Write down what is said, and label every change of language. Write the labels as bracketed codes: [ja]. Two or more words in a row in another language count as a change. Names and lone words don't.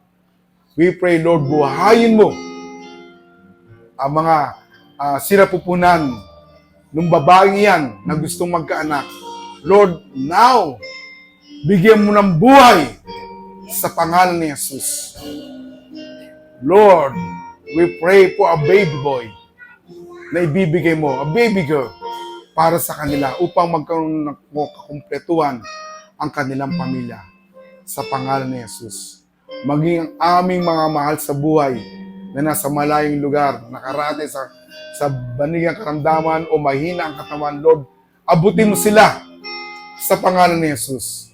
[en] We pray, Lord, [tl] buhayin mo ang mga sinapupunan ng babaeng yan na gustong magkaanak. [en] Lord, now, [tl] bigyan mo ng buhay sa pangalan ni Jesus. Lord, [en] we pray for a baby boy [tl] na ibibigay mo, [en] a baby girl, [tl] para sa kanila upang magkaroon ng kakumpletuhan ang kanilang pamilya sa pangalan ni Jesus. Maging ang aming mga mahal sa buhay na nasa malayong lugar, nakarate sa banigang karamdaman o mahina ang katawan, Lord, abutin mo sila sa pangalan ni Jesus.